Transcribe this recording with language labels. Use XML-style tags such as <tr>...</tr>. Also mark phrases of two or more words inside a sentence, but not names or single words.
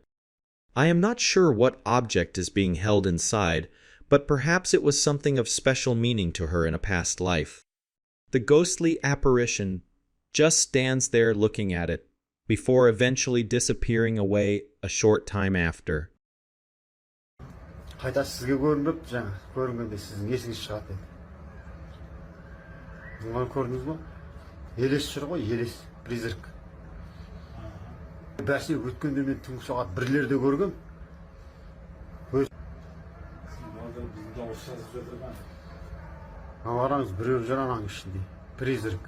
<en>I am not sure what object is being held inside, but perhaps it was something of special meaning to her in a past life. The ghostly apparition just stands there looking at it, before eventually disappearing away a short time after.</en> <kk>қайта сізге көрініп жаңа көрінгенде сіздің есіңіз шығады деді. Оны көрдіңіз бе? Елес жүр ғой, елес, призрак. Бәсе өткенде мен түнгі сағат 1-лерде көргем. Қараңыз, біреу жүр ананың ішінде, призрак.</kk>